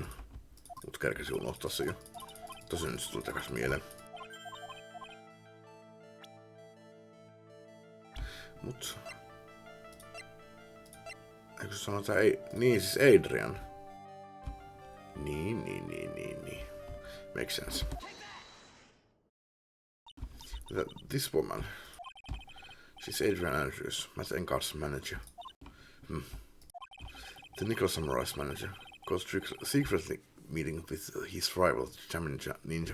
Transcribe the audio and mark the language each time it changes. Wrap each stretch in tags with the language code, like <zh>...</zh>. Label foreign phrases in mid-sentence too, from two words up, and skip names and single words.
<fi>Mut kerkesin unohtaa se jo. Tosin nyt se tuli takas mieleen. Mut... Eikö se sano, että ei... Niin, siis Adrian. Niin.</fi> <en>Makes sense. This woman. She's Adrian Andrews, Matt Encard's manager. The Nickel Samurai's manager goes secretly meeting with his rival, Chamin Ninja.</en>